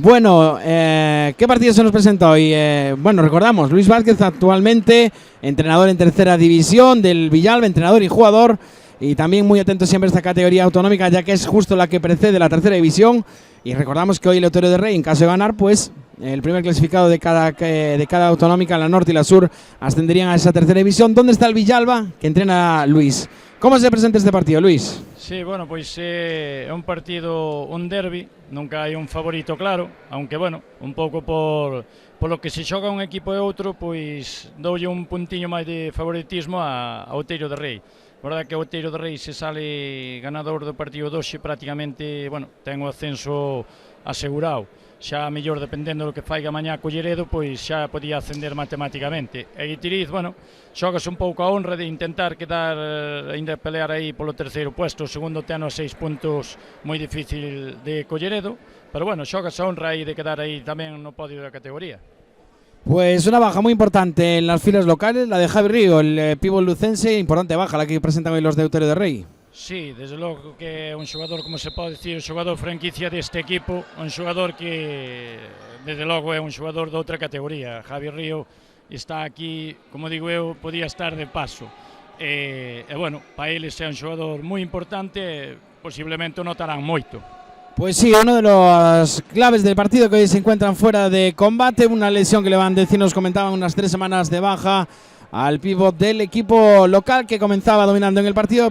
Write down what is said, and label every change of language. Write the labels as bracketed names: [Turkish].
[Spanish] Bueno, ¿qué partido se nos presenta hoy? Bueno, recordamos, Luis Vázquez, actualmente entrenador en tercera división del Villalba, entrenador y jugador, y también muy atento siempre a esta categoría autonómica, ya que es justo la que precede la tercera división. Y recordamos que hoy el Otero de Rey, en caso de ganar, pues el primer clasificado de cada autonómica, la norte y la sur, ascenderían a esa tercera división. ¿Dónde está el Villalba, que entrena Luis? ¿Cómo se presenta este partido, Luis? [Galician] Sí, bueno, pois é un partido, un derbi, nunca hai un favorito claro, aunque, bueno, un pouco polo que se xoga un equipo e outro, pois doulle un puntiño máis de favoritismo a Otero de Rei. Verdade que o Otero de Rei, se sale ganador do partido doxe, prácticamente, bueno, ten o ascenso asegurado. Xa mellor, dependendo do que faiga mañá Culleredo, pois xa podía ascender matemáticamente. E Guitiriz, bueno, xogas un pouco a honra de intentar quedar, ainda pelear aí polo terceiro puesto. O segundo ten a 6 puntos, moi difícil de Culleredo, pero bueno, xogas a honra aí de quedar aí tamén no podio da categoría. [Spanish] Pues una baja muy importante en las filas locales, la de Javi Río, el pívot lucense, importante baja la que presentan hoy los de Otero de Rey. [Galician] Sí, desde logo que é un xogador, como se pode dicir, un xogador franquicia deste equipo, un xogador que, desde logo, é un xogador de outra categoría. Javi Río está aquí, como digo eu, podía estar de paso. E bueno, para eles é un xogador moi importante, posiblemente o notarán moito. [Spanish] Pues sí, uno de los claves del partido, que hoy se encuentran fuera de combate, una lesión que le van a decir, nos comentaban, unas 3 semanas de baja al pívot del equipo local, que comenzaba dominando en el partido.